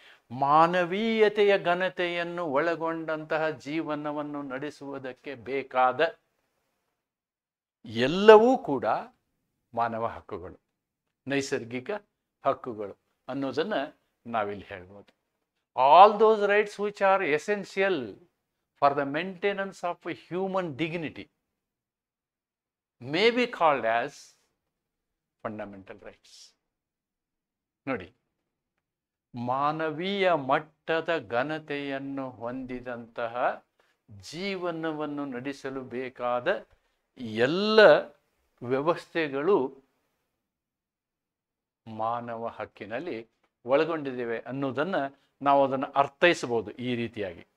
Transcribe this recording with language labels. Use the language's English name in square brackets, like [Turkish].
[Kannada] ಮಾನವೀಯತೆಯ ಘನತೆಯನ್ನು ಒಳಗೊಂಡಂತಹ ಜೀವನವನ್ನು ನಡೆಸುವುದಕ್ಕೆ ಬೇಕಾದ ಎಲ್ಲವೂ ಕೂಡ ಮಾನವ ಹಕ್ಕುಗಳು, ನೈಸರ್ಗಿಕ ಹಕ್ಕುಗಳು ಅನ್ನೋದನ್ನು ನಾವಿಲ್ಲಿ ಹೇಳ್ಬೋದು. [English] All those rights which are essential for the maintenance of human dignity may be called as fundamental rights. [Kannada] ನೋಡಿ, ಮಾನವೀಯ ಮಟ್ಟದ ಘನತೆಯನ್ನು ಹೊಂದಿದಂತಹ ಜೀವನವನ್ನು ನಡೆಸಲು ಬೇಕಾದ ಎಲ್ಲ ವ್ಯವಸ್ಥೆಗಳು ಮಾನವ ಹಕ್ಕಿನಲ್ಲಿ ಒಳಗೊಂಡಿದ್ದೇವೆ ಅನ್ನೋದನ್ನು ನಾವು ಅದನ್ನು ಅರ್ಥೈಸಬಹುದು ಈ ರೀತಿಯಾಗಿ.